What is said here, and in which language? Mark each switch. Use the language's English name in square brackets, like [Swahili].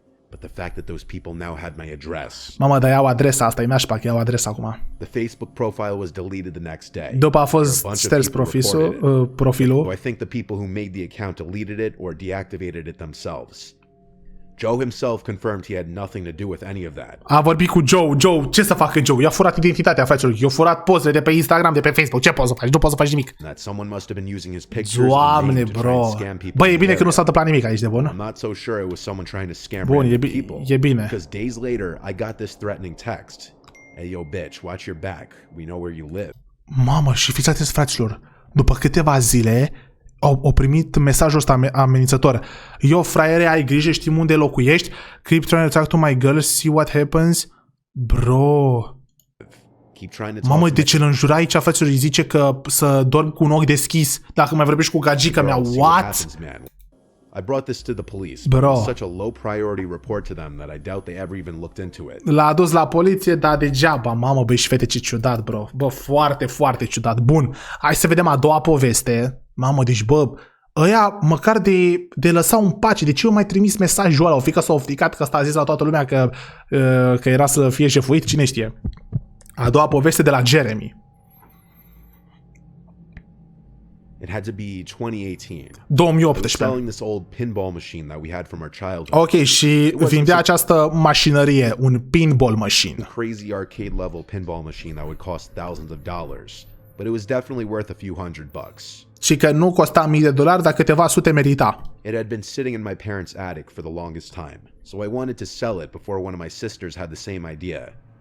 [English] But the fact that those people now had my address. [Romanian] Mama, dar iau adresa asta, e nașpa că iau adresa acum. [English] The Facebook profile was deleted the next day. [Romanian] După a fost șters profilul. [English] I think the people who made the account deleted it or deactivated it themselves. Joe himself confirmed he had nothing to do with any of that. [Romanian] A vorbit cu Joe. Joe, ce să facă Joe? I-a furat identitatea, fraților. I-a furat pozele de pe Instagram, de pe Facebook. Ce poți să faci? Nu poți să faci nimic. [English] That someone must have been using his pictures [Romanian] Doamne, bro. Băi, e bine că nu s-a întâmplat nimic aici, de bun? [English] I'm not so sure it was someone trying to scam [Romanian] Bun, [English] people. [Romanian] e bine. [English] Because days later, I got this threatening text. Hey, yo, bitch, watch your back. We know where you live. [Romanian] Mamă, și fiți atenți, fraților. După câteva zile, au primit mesajul ăsta amenințător. Yo, fraiere, ai grijă, știm unde locuiești. [English] Keep trying to talk to my girl, see what happens. Bro. [Romanian] Mamă, de ce îl înjura aici, fraților, îi zice că să dorm cu un ochi deschis dacă mai vorbești cu gagica mea. [English] What? I brought this to the police. Bro. It's such a low priority report to them that I doubt they ever even looked into it. [Romanian] L-a adus la poliție, dar degeaba. Mamă, băi, și fete, ce ciudat, bro. Bă, foarte, foarte ciudat. Bun, hai să vedem a doua poveste. Mamă, deci, bă, ăia măcar de lăsau în pace. De ce eu mai trimis mesajul ăla? O fi că s-au fricat că ăsta a zis la toată lumea că era să fie șefuit? Cine știe? A doua poveste de la Jeremy. [English] It had to be 2018. [Romanian] 2018. [English] Selling this old pinball machine that we had from our childhood. [Romanian] Ok, și vindea această mașinărie, un pinball machine. [English] A crazy arcade level pinball machine that would cost thousands of dollars, but it was definitely worth a few $100. [Romanian] Și că nu costa mii de dolari, dar câteva sute merita. [English] It had been sitting in my parents' attic for the longest time, so I wanted to sell it before one of my sisters had the same idea.